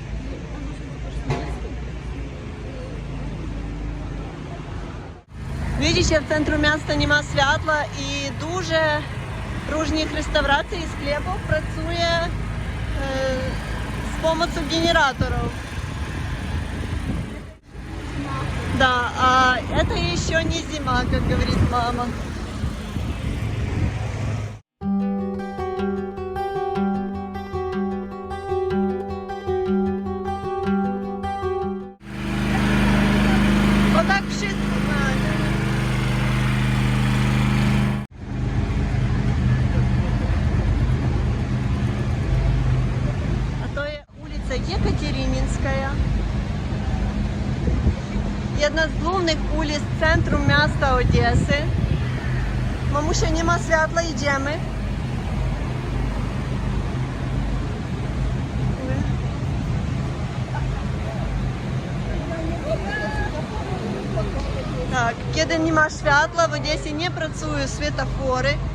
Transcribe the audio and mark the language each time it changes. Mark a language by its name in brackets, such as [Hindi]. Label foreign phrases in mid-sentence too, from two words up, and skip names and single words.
[Polish] Widzicie, w centrum miasta nie ma światła i dużo różnych restauracji i sklepów pracuje z pomocą generatorów. [Russian] Да, а это еще не зима, как говорит мама. Вот так wszystko надо. А то улица Екатерининская. [Polish] Jedna z głównych ulic centrum miasta Odessy. Mamusia, nie ma światła, idziemy. Tak, kiedy nie ma światła, w Odessie nie pracują światłofory.